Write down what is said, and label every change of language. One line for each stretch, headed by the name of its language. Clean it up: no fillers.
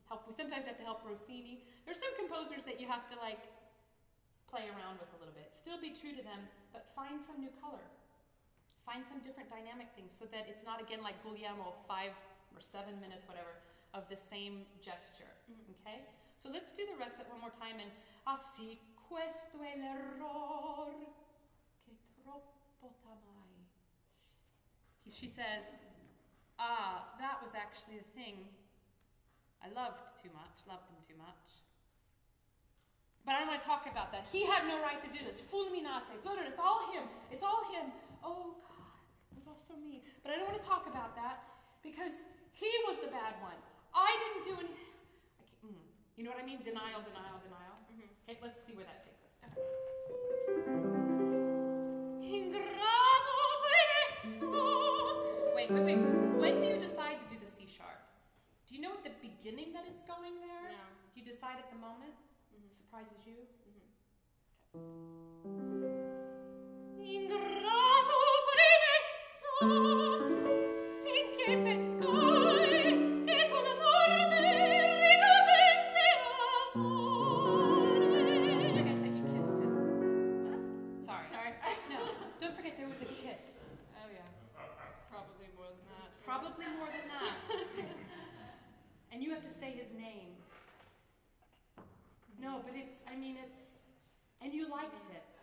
English: We sometimes have to help Rossini. There's some composers that you have to like play around with a little bit. Still be true to them, but find some new color. Find some different dynamic things so that it's not, again, like Guglielmo, 5 or 7 minutes, whatever, of the same gesture, okay? So let's do the recit one more time, and
Italian: ah sì, questo è l'error che troppo t'amai.
English: She says, ah, that was actually the thing. I loved him too much. But I don't want to talk about that. He had no right to do this. Fulminate, it's all him. It's all him. Oh, God, it was also me. But I don't want to talk about that because he was the bad one. I didn't do anything. You know what I mean? Denial. Okay, let's see where that takes us.
Italian: Ingrato polinesso. Wait.
English: When do you decide to do the C sharp? Do you know at the beginning that it's going there? No. You decide at the moment? It surprises you?
Italian: Ingrato polinesso, in che peccai, che con la morte ricompensi amore.
English: Don't forget that you kissed him. What? Sorry. No, don't forget there was a kiss. Oh, yes. Probably more than that. Probably more than that. And you have to say his name. No, but it's, and you liked it.